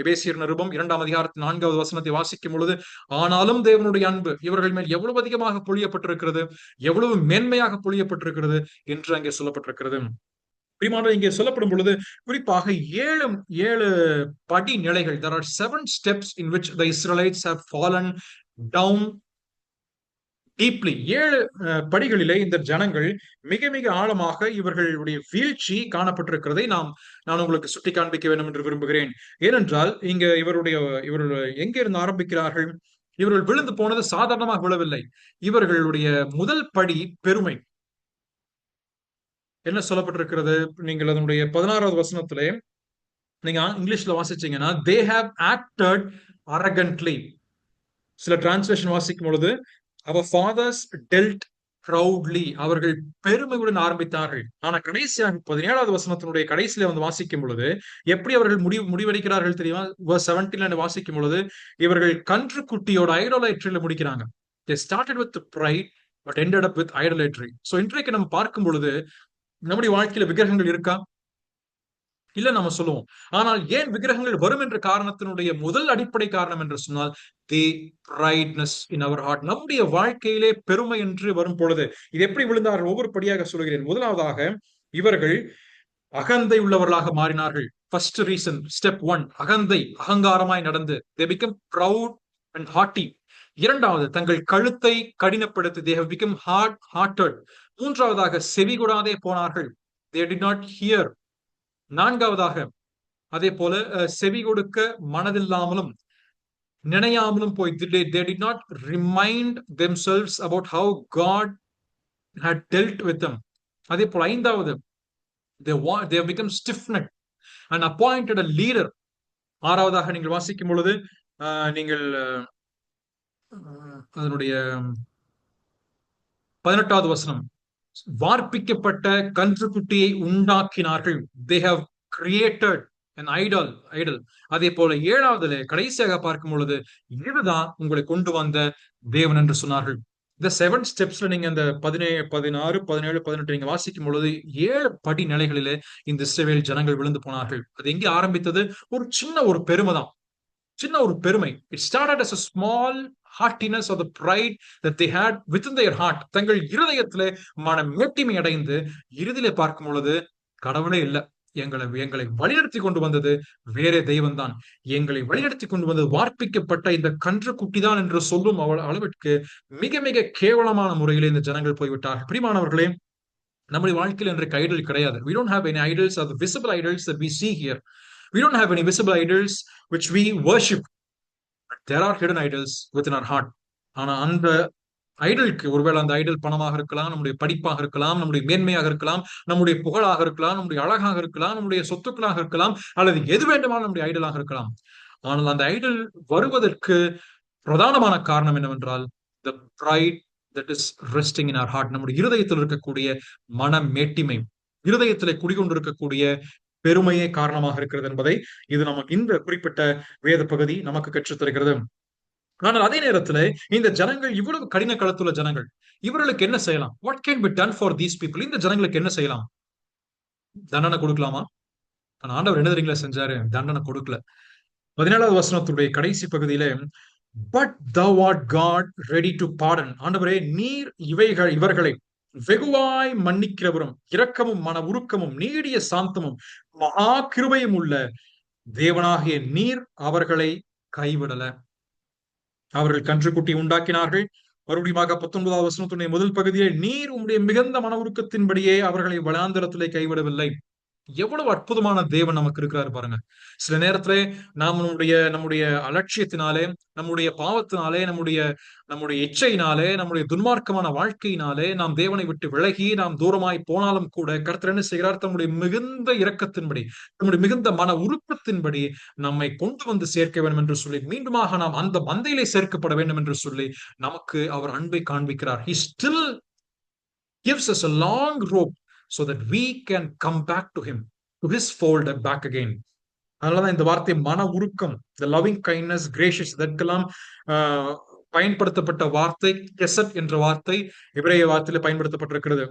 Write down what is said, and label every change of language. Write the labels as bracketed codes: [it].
[ta] எபேசியர் நிருபம் 2ஆம் அதிகாரத்தின் 4வது வசனத்தை வாசிக்கும் பொழுது ஆனாலும் தேவனுடைய அன்பு இவர்கள் மேல் எவ்வளவு அதிகமாக பொழியப்பட்டிருக்கிறது, எவ்வளவு மேன்மையாக பொழியப்பட்டிருக்கிறது என்று அங்கே சொல்லப்பட்டிருக்கிறது. பிரியமானவர்களே, இங்கே சொல்லப்படும் பொழுது குறிப்பாக ஏழு படி நிலைகள். [en] There are 7 steps in which the Israelites have fallen down deeply. [ta] 7 படிகளிலே இந்த ஜனங்கள் மிக மிக ஆழமாக இவர்களுடைய வீழ்ச்சி காணப்பட்டிருக்கிறதை நான் உங்களுக்கு சுட்டி காண்பிக்க வேண்டும் என்று விரும்புகிறேன். ஏனென்றால் இவர்கள் எங்கே இருந்து ஆரம்பிக்கிறார்கள்? இவர்கள் விழுந்து போனது சாதாரணமாக விழவில்லை. இவர்களுடைய முதல் படி பெருமை. என்ன சொல்லப்பட்டிருக்கிறது? நீங்கள் அதனுடைய 16வது வசனத்திலே நீங்க இங்கிலீஷ்ல வாசிச்சீங்கன்னா [en] they have acted arrogantly. [ta] சில டிரான்ஸ்லேஷன் வாசிக்கும் பொழுது [en] our fathers dealt proudly, [ta] அவர்கள் பெருமையுடன் ஆரம்பித்தார்கள். ஆனா கடைசியாக 17வது வசனத்தினுடைய கடைசியில வாசிக்கும் பொழுது எப்படி அவர்கள் முடிவெடுக்கிறார்கள் தெரியுமா? verse 17 வாசிக்கும் பொழுது இவர்கள் கன்றுக்குட்டியோட ஐடோலேட்ரியில முடிக்கிறாங்க. [en] they started with pride but ended up with idolatry. So [ta] இன்றைக்கு நம்ம பார்க்கும் பொழுது நம்முடைய வாழ்க்கையில விக்கிரகங்கள் இருக்கா? இல்ல நம்ம சொல்லுவோம். ஆனால் ஏன் விக்கிரகங்கள் வரும் என்ற காரணத்தினுடைய முதல் அடிப்படை காரணம் என்று சொன்னால் [en] The brightness in our heart. [ta] நம்முடைய வாழ்க்கையிலே பெருமை என்று வரும் பொழுது இது எப்படி விழுந்தார்கள்? ஒவ்வொரு படியாக சொல்கிறேன். முதலாவதாக இவர்கள் அகந்தை உள்ளவர்களாக மாறினார்கள். [en] first reason, step one, [ta] அகந்தை, அகங்காரமாய் நடந்து [en] they become proud and haughty. [ta] இரண்டாவது, தங்கள் கழுத்தை கடினப்படுத்தி [en] they have become hard hearted. [ta] மூன்றாவதாக, செவிகொடாதே போனார்கள், [en] they did not hear. [ta] நான்காவதாக, அதே போல செவி கொடுக்க மனதில்லாமலும் நினையாமலும் போய் [en] they did not remind themselves about how God had dealt with them. [ta] அதே போல ஐந்தாவது, [en] they have become stiff-necked and appointed a leader. [ta] ஆறாவதாக நீங்கள் வாசிக்கும் பொழுது நீங்கள் அதனுடைய 18வது வசனம், வார்ப்பிக்கப்பட்ட கன்றுக்குட்டியை உண்டாக்கினார்கள். [en] they have created an idol. [ta] அதே போல ஏழாவதுல கடைசியாக பார்க்கும் பொழுது இதுதான் உங்களை கொண்டு வந்த தேவன் என்று சொன்னார்கள். இந்த 7 ஸ்டெப்ஸ்ல நீங்க இந்த 16, 17, 18 நீங்க வாசிக்கும் பொழுது 7 படி நிலைகளிலே இந்த இஸ்ரவேல் ஜனங்கள் விழுந்து போனார்கள். அது எங்கே ஆரம்பித்தது? ஒரு சின்ன ஒரு பெருமை தான், சின்ன ஒரு பெருமை. [en] It started as a small haughtiness or the pride that they had within their heart. [ta] தங்கள் இருதயத்திலே மன மேட்டிமை அடைந்து இறுதியிலே பார்க்கும் பொழுது கடவுளே இல்ல, எங்களை வழிநடத்தி கொண்டு வந்தது வேறே தெய்வம் தான், எங்களை வழிநடத்தி கொண்டு வந்தது வார்ப்பிக்கப்பட்ட இந்த கன்று குட்டி தான் என்று சொல்லும் அளவிற்கு மிக மிக கேவலமான முறையிலே இந்த ஜனங்கள் போய்விட்டார்கள். பிரியமானவர்களே, நம்முடைய வாழ்க்கையில் இன்றைக்கு ஐடல் கிடையாது. [en] We don't have any idols or the visible idols that we see here. We don't have any visible idols which we worship. But there are hidden idols within our heart. [ta] ஆனா அந்த ஐடலுக்கு, ஒருவேளை அந்த Idol பணமாக இருக்கலாம், நம்முடைய படிப்பாக இருக்கலாம், நம்முடைய மேன்மையாக இருக்கலாம், நம்முடைய புகழாக இருக்கலாம், நம்முடைய அழகாக இருக்கலாம், நம்முடைய சொத்துக்களாக இருக்கலாம், அல்லது எது வேண்டுமானாலும் நம்முடைய ஐடலாக இருக்கலாம். ஆனால் அந்த ஐடல் வருவதற்கு பிரதானமான காரணம் என்னவென்றால் [en] the pride that is resting in our heart. [ta] நம்முடைய இருதயத்தில் இருக்கக்கூடிய மன மேட்டிமை, இருதயத்திலே குடிகொண்டிருக்கக்கூடிய பெருமையே காரணமாக இருக்கிறது என்பதை இது நமக்கு இந்த குறிப்பிட்ட வேத பகுதி நமக்கு கற்றுத் தருகிறது. ஆனால் அதே நேரத்துல இந்த ஜனங்கள் இவ்வளவு கடின களத்துள்ள ஜனங்கள், இவர்களுக்கு என்ன செய்யலாம்? [en] What can be done for these people? [ta] இந்த ஜனங்களுக்கு என்ன செய்யலாம்? தண்டனை கொடுக்கலாமா? ஆனா ஆண்டவர் என்ன தெரியுங்களா செஞ்சாரு? தண்டனை கொடுக்கல. 17வது வசனத்துடைய கடைசி பகுதியில [en] But thou art God ready to pardon. [ta] ஆண்டவரே, நீர் இவர்களை வெகுவாய் மன்னிக்கிறவரும் இரக்கமும் மன உருக்கமும் நீடிய சாந்தமும் மகா கிருபையும் உள்ள தேவனாகிய நீர் அவர்களை கைவிடல. அவர்கள் கன்றுக்குட்டி உண்டாக்கினார்கள். மறுபடியும் 19வது வசனத்துடைய முதல் பகுதியை, நீர் உம்முடைய மிகுந்த மன உருக்கத்தின்படியே அவர்களை வனாந்தரத்திலே கைவிடவில்லை. எவ்வளவு அற்புதமான தேவன் நமக்கு இருக்கிறாரு பாருங்க. சில நேரத்துல நாம் நம்முடைய அலட்சியத்தினாலே, நம்முடைய பாவத்தினாலே, நம்முடைய இச்சையினாலே, நம்முடைய துன்மார்க்கமான வாழ்க்கையினாலே நாம் தேவனை விட்டு விலகி நாம் தூரமாய் போனாலும் கூட கர்த்தர் என்ன செய்கிறார்? தம்முடைய மிகுந்த இரக்கத்தின்படி, நம்முடைய மிகுந்த மன உருக்கத்தின்படி நம்மை கொண்டு வந்து சேர்க்க வேண்டும் என்று சொல்லி, மீண்டுமாக நாம் அந்த மந்தையிலே சேர்க்கப்பட வேண்டும் என்று சொல்லி நமக்கு அவர் அன்பை காண்பிக்கிறார். [en] He still gives us a long rope so that we can come back to him, to his fold and back again. [ta] அதனாலதான் இந்த வார்த்தை மன உருக்கம், [en] the loving kindness, gracious, [ta] இதற்கெல்லாம் பயன்படுத்தப்பட்ட வார்த்தை கெசட் என்ற வார்த்தை எபிரேய வார்த்தையில பயன்படுத்தப்பட்டிருக்கிறது.